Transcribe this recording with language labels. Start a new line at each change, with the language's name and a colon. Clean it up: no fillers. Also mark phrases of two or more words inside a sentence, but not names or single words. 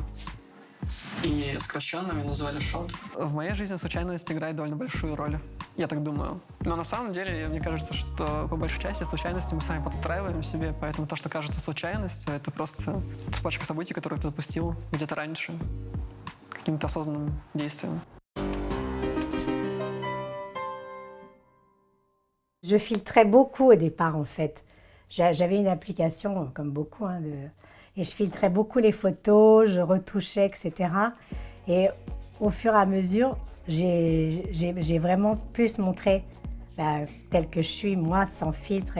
Russian: И сокращенно меня называли «Шот». В моей жизни случайность играет довольно большую роль, я так думаю. Но на самом деле, мне кажется, что по большей части случайности мы сами подстраиваем себе, поэтому то, что кажется случайностью, это просто цепочка событий, которые ты запустил где-то раньше, каким-то осознанным действием.
French: Je filtrais beaucoup au départ en fait. J'avais une application, comme beaucoup, et je filtrais beaucoup les photos, je retouchais, etc. Et au fur et à mesure, j'ai vraiment plus montré tel que je suis, moi, sans filtre.